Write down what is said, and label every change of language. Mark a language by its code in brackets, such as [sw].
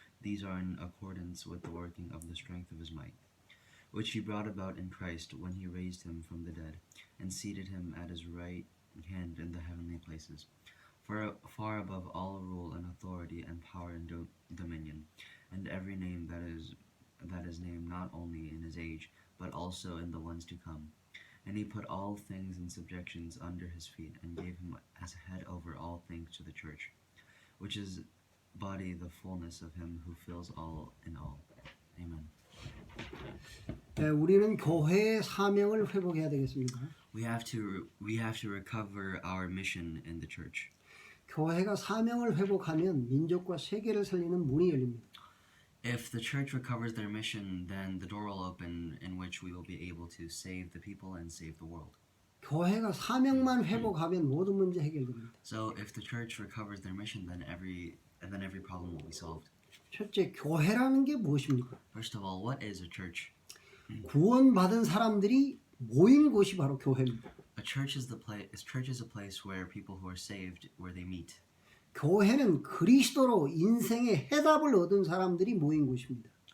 [en] These are in accordance with the working of the strength of his might, which he brought about in Christ when he raised him from the dead and seated him at his right hand in the heavenly places, far above all rule and authority and power and dominion, and every name that is named not only in his age, but also in the ones to come. And he put all things in subjections under his feet, and gave him as head over all things to the church, which is body, the fullness of him who fills all in all. Amen. [ko] 우리는 교회의 사명을 회복해야 되겠습니다. [en] We have to recover our mission in the church. [ko] 교회가 사명을 회복하면 민족과 세계를 살리는 문이 열립니다. [en] If the church recovers their mission, then the door will open in which we will be able to save the people and save the world. [ko] 교회가 사명만 회복하면 모든 문제 해결됩니다. [en] So if the church recovers their mission, then every problem will be solved. [ko] 첫째, 교회라는 게 무엇입니까? [en] First of all, what is a church? [ko] 구원받은 사람들이 모인 곳이 바로 교회입니다. [en] A church is a place where people who are saved, where they meet. [ko] 교회는 그리스도로 인생의 해답을 얻은 사람들이 모인 곳입니다.